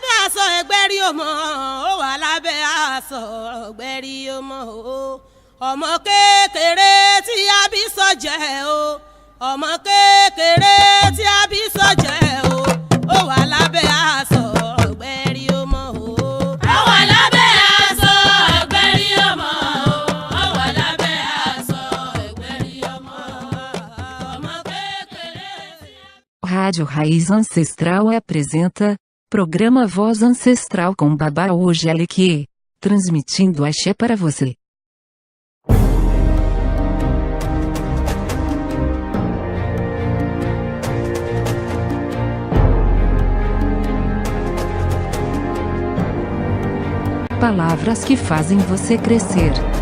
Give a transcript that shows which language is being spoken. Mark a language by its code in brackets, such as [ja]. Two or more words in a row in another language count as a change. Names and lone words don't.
[yo] aṣọ ẹgbẹ́rí ọmọ ó wà lábẹ́ aṣọ ẹgbẹ́rí ọmọ o ọmọ kékeré tí a bí sọ́jẹ́ o ọmọ kékeré tí a bí sọ́jẹ́ o ó wà lábẹ́ aṣọ ẹgbẹ́rí ọmọ o. ó wà lábẹ́ aṣọ ẹgbẹ́rí ọmọ o ó wà lábẹ́ aṣọ ẹgbẹ́rí ọmọ ọmọ kékeré. [pt] Rádio Raiz Ancestral apresenta programa Voz Ancestral com Babá Ojeleque, transmitindo axé para você. Palavras que fazem você crescer.